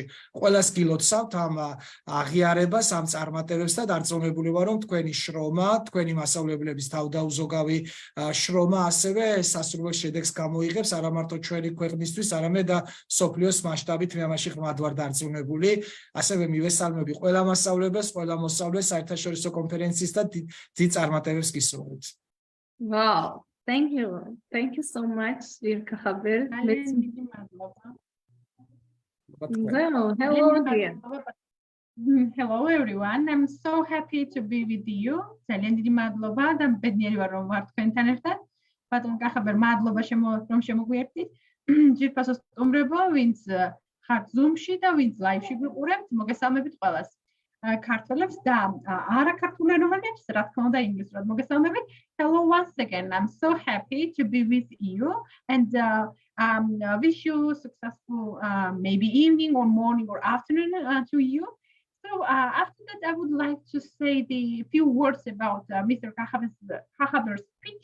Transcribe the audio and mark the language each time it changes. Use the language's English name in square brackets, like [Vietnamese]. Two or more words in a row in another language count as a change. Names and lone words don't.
[Georgian] ყველას გილოცავთ ამ აღიარებას, ამ წარმატებებს და დარწმუნებული ვარ, რომ თქვენი შრომა, თქვენი მასწავლებლების თავდაუზოგავი შრომა ასევე სასურველ შედეგს გამოიღებს, არა მარტო ჩვენი ქვეყნისთვის, არამედ და მსოფლიოს მასშტაბით მე ამაში ღრმად ვარ დარწმუნებული. ასევე მივესალმები ყველა მასწავლებელს, ყველა მოსწავლეს საერთაშორისო კონფერენციის და დიდ წარმატებებს გისურვებთ. [English] Wow, thank you. Thank you so much, dear Kahaber. Hello, dear. Hello everyone. I'm so happy to be with you. [Georgian] ძალიან დიდი მადლობა და ბედნიერი ვარ რომ ვარ თქვენთან ერთად. ბატონ კახაბერ, მადლობა რომ შემოგვიერთდით. ჯერ სტუმრებო, ვინც ხართ Zoom-ში და ვინც live-ში გვიყურებთ, მოგესალმებით ყველას. ქართველებს და არაქართულენოვანებს, რა თქმა უნდა, ინგლისურად მოგესალმებით. [English] Hello once again. I'm so happy to be with you and wish you successful maybe evening or morning or afternoon to you. So after that, I would like to say the few words about Mr. Kahaber's speech.